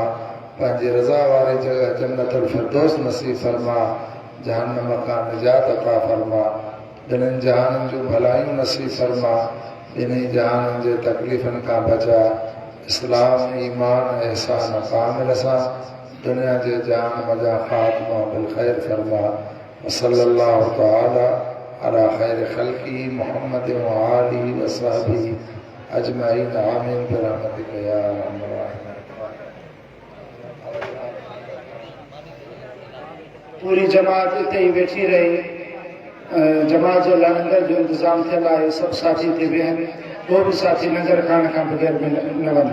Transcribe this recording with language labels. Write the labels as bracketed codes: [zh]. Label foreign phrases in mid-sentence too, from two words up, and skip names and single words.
[sd] पंहिंजी रज़ा वारी जॻह जन्नतुल फिरदौस नसीब फरमा जहन्नम खां निजात अता फरमा। ॿिन्हिनि जहाननि जूं भलायूं नसीब फरमा ॿिन्ही जहाननि जे तकलीफ़ुनि खां बचा। इस्लाम ईमान एहसान कामिल सां दुनिया जे जान मजा ख़ात्मा बिल ख़ैर फरमा। [ar] صلى الله تعالى على خير خلقه محمد وآله وصحبه أجمعين آمين برحمتك يا أرحم الراحمين. [sd] पूरी जमात इते ही बैठी रही। जमात जो लंगर जो इंतजाम थियल आहे सब साथी थे वेहन, वो भी साथी लंगर खाने का बगैर न वञनि।